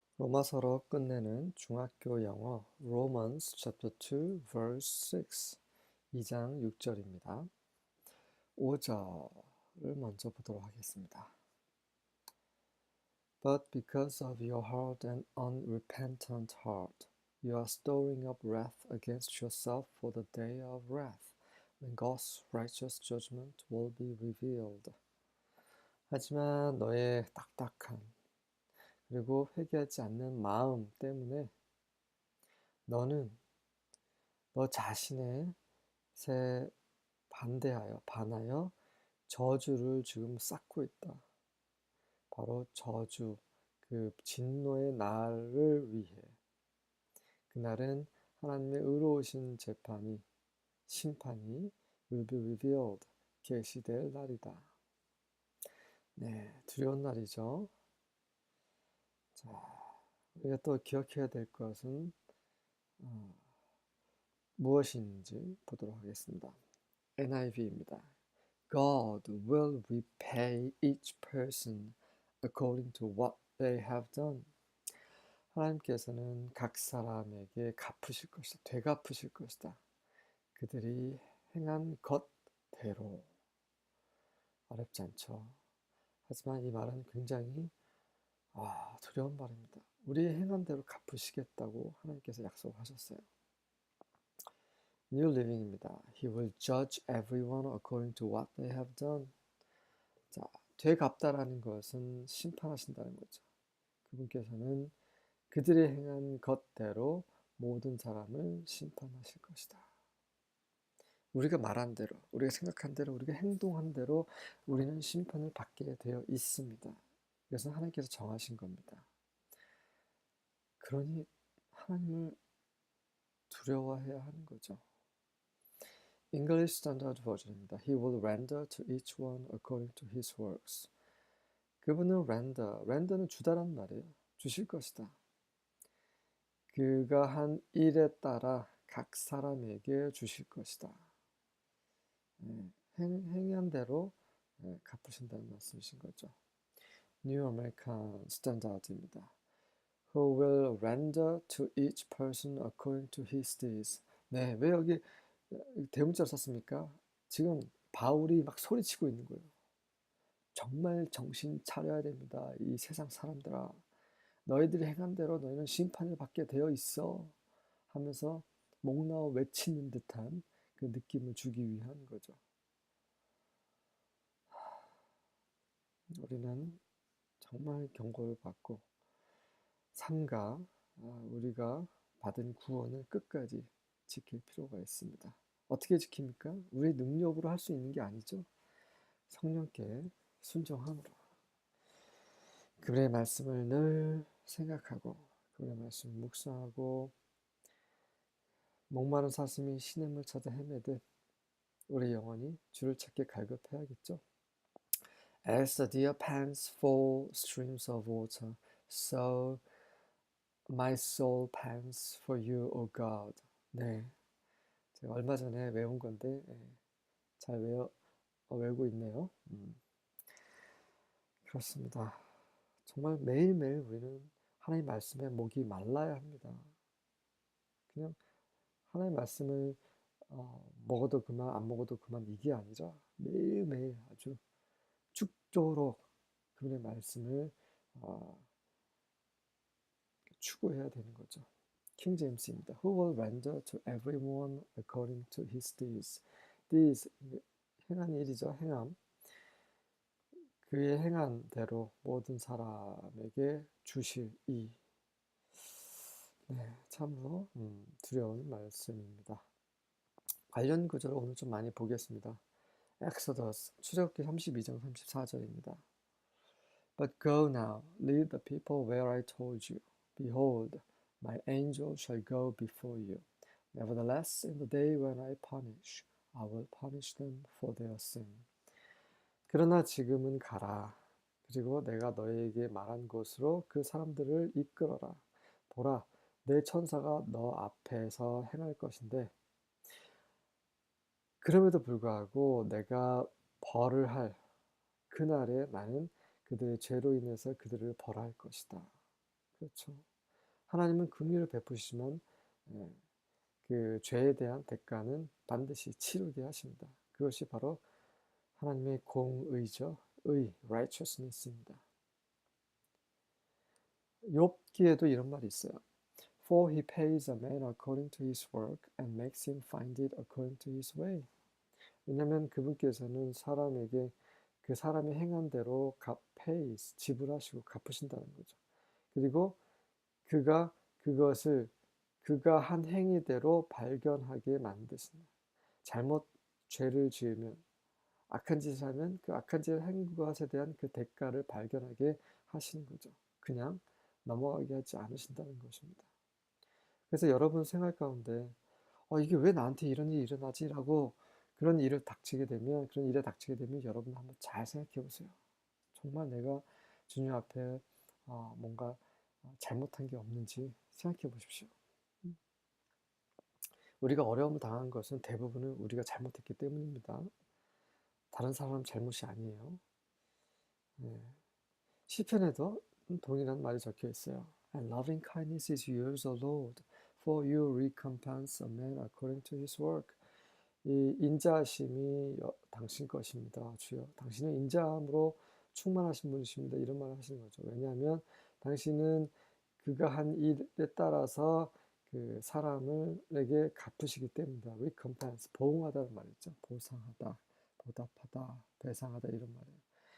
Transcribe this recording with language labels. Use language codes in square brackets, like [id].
[ko] 로마서로 끝내는 중학교 영어 [en] Romans chapter 2 verse 6 [ko] 2장 6절입니다. 5절을 먼저 보도록 하겠습니다. [en] But because of your hard and unrepentant heart, you are storing up wrath against yourself for the day of wrath, when God's righteous judgment will be revealed. [ko] 하지만 너의 딱딱한 그리고 회개하지 않는 마음 때문에 너는 너 자신의 새 반하여 저주를 지금 쌓고 있다. 바로 저주, 그 진노의 날을 위해. 그날은 하나님의 의로우신 심판이 [en] will be revealed, [ko] 계시될 날이다. 네, 두려운 날이죠. 자, 우리가 또 기억해야 될 것은 무엇인지 보도록 하겠습니다. NIV입니다. [en] God will repay each person according to what they have done. [ko] 하나님께서는 각 사람에게 갚으실 것이다. 되갚으실 것이다. 그들이 행한 것대로. 어렵지 않죠. 하지만 이 말은 굉장히 두려운 말입니다. 우리의 행한 대로 갚으시겠다고 하나님께서 약속하셨어요. [en] New Living입니다. He will judge everyone according to what they have done. [ko] 자, 되갚다라는 것은 심판하신다는 거죠. 그분께서는 그들이 행한 것대로 모든 사람을 심판하실 것이다. 우리가 말한 대로, 우리가 생각한 대로, 우리가 행동한 대로 우리는 심판을 받게 되어 있습니다. 이것은 하나님께서 정하신 겁니다. 그러니 하나님을 두려워해야 하는 거죠. [en] English Standard Version입니다. He will render to each one according to his works. [ko] 그분은 render는 주다란 말이에요. 주실 것이다. 그가 한 일에 따라 각 사람에게 주실 것이다. 행한 대로 갚으신다는 말씀이신 거죠. [en] New American Standard입니다. Who will render to each person according to his deeds. [ko] 네, 왜 여기 대문자를 썼습니까? 지금 바울이 막 소리치고 있는 거예요. 정말 정신 차려야 됩니다. 이 세상 사람들아. 너희들이 행한 대로 너희는 심판을 받게 되어 있어. 하면서 목나와 외치는 듯한 그 느낌을 주기 위한 거죠. 우리는 정말 경고를 받고 삼가 우리가 받은 구원을 끝까지 지킬 필요가 있습니다. 어떻게 지킵니까? 우리 능력으로 할 수 있는 게 아니죠. 성령께 순종함으로. 그분의 말씀을 늘 생각하고 그분의 말씀을 묵상하고 목마른 사슴이 시냇물 찾아 헤매듯 우리 영혼이 주를 찾게 갈급해야겠죠. [en] As the deer pants for streams of water, so my soul pants for you, O God. [ko] 네, 제가 얼마 전에 외운 건데 잘 외우고 있네요. 그렇습니다. 정말 매일매일 우리는 하나님 말씀에 목이 말라야 합니다. 그냥 하나님 말씀을 먹어도 그만 안 먹어도 그만 이게 아니라 매일매일 아주 죽도록 그분의 말씀을 추구해야 되는 거죠. 킹 제임스입니다. [en] Who will render to everyone according to his deeds. [ko] Deeds, 행한 일이죠. 행함. 그의 행한 대로 모든 사람에게 주실 이. 네, 참으로 두려운 말씀입니다. 관련 구절을 오늘 좀 많이 보겠습니다. Exodus, 출애굽기 32장 34절입니다. [en] But go now, lead the people where I told you. Behold, my angel shall go before you. Nevertheless, in the day when I punish, I will punish them for their sin. [ko] 그러나 지금은 가라. 그리고 내가 너에게 말한 곳으로 그 사람들을 이끌어라. 보라, 내 천사가 너 앞에서 행할 것인데 그럼에도 불구하고 내가 벌을 할 그날에 나는 그들의 죄로 인해서 그들을 벌할 것이다. 그렇죠. 하나님은 긍휼을 베푸시지만 예, 그 죄에 대한 대가는 반드시 치르게 하십니다. 그것이 바로 하나님의 공의죠. righteousness입니다. 욥기에도 이런 말이 있어요. [en] For he pays a man according to his work and makes him find it according to his way. [ko] 왜냐하면 그분께서는 사람에게 그 사람이 행한 대로 pays, 지불하시고 갚으신다는 거죠. 그리고 그가 그것을 그가 한 행위대로 발견하게 만드신다. 잘못 죄를 지으면 악한 짓을 하면 그 악한 짓을 한 것에 대한 그 대가를 발견하게 하시는 거죠. 그냥 넘어가게 하지 않으신다는 것입니다. 그래서 여러분 생활 가운데 이게 왜 나한테 이런 일이 일어나지라고 그런 일에 닥치게 되면 여러분 한번 잘 생각해 보세요. 정말 내가 주님 앞에 뭔가 잘못한 게 없는지 생각해 보십시오. 우리가 어려움을 당한 것은 대부분은 우리가 잘못했기 때문입니다. 다른 사람 잘못이 아니에요. 네. 시편에도 동일한 말이 적혀 있어요. [en] And loving kindness is yours, O Lord, for you recompense a man according to his work. [ko] 이 인자하심이 당신 것입니다. 주여, 당신은 인자함으로 충만하신 분이십니다. 이런 말을 하시는 거죠. 왜냐하면 당신은 그가 한 일에 따라서 그 사람에게 갚으시기 때문이다. recompense, 보응하다는 말이죠. 보상하다, 보답하다, 배상하다 이런 말이에요.